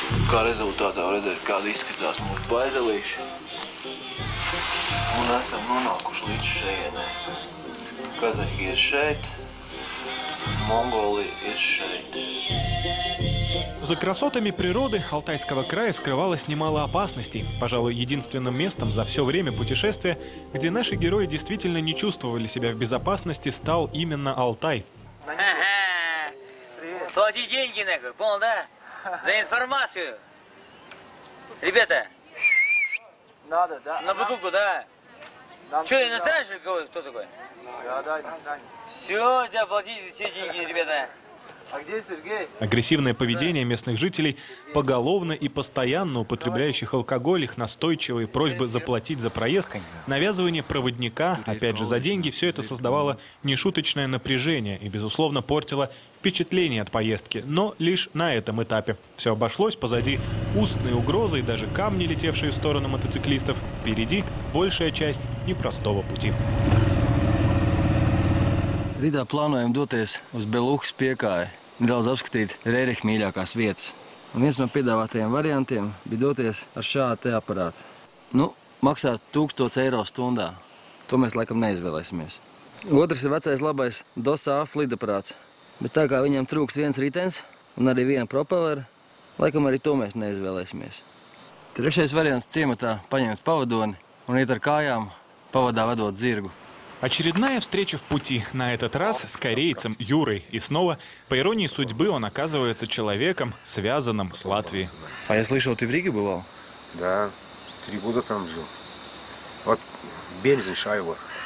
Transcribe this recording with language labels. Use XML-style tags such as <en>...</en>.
<lv>Kā rezultātā var redzēt, kāda izskatās mūsu baizelīši. Un esam nonākuši līdz šejienē. Kazahija ir šeit, Монголия и шейт.</lv> <ru>За красотами природы Алтайского края скрывалось немало опасностей. Пожалуй, единственным местом за все время путешествия, где наши герои действительно не чувствовали себя в безопасности, стал именно Алтай. Плати деньги, понял, да? За информацию. Ребята. Надо, да? На бутылку, да? Че, иностранец или кто такой? Да, иностранец. Все, тебя платите все деньги, ребята. А где Сергей? Агрессивное поведение местных жителей, поголовно и постоянно употребляющих алкоголь, их настойчивые просьбы заплатить за проезд, навязывание проводника, опять же за деньги, все это создавало нешуточное напряжение и, безусловно, портило впечатление от поездки. Но лишь на этом этапе. Все обошлось, позади устные угрозы и даже камни, летевшие в сторону мотоциклистов. Впереди большая часть непростого пути.</ru> <lv>Rītā plānojam doties uz Beluhas piekāju, nedaudz apskatīt Rēriha mīļākās vietas. Un viens no piedāvātajiem variantiem bija doties ar šādu te aparātu. Nu, maksā 1000 eiro stundā. To mēs laikam neizvēlēsimies. Otrs ir vecais labais DOSAF lidaparāts. Bet tā kā viņam trūkst viens ritenis un arī viena propellera, laikam arī to mēs neizvēlēsimies. Trešais variants ciematā paņemt pavadoni un iet ar kājām, pavadā vedot zirgu.</lv> <ru>Очередная встреча в пути, на этот раз с корейцем Юрой. И снова, по иронии судьбы, он оказывается человеком, связанным с Латвией. А я слышал, ты в Риге бывал? Да, 3 года там жил. Вот Бельзин Шайва.</ru>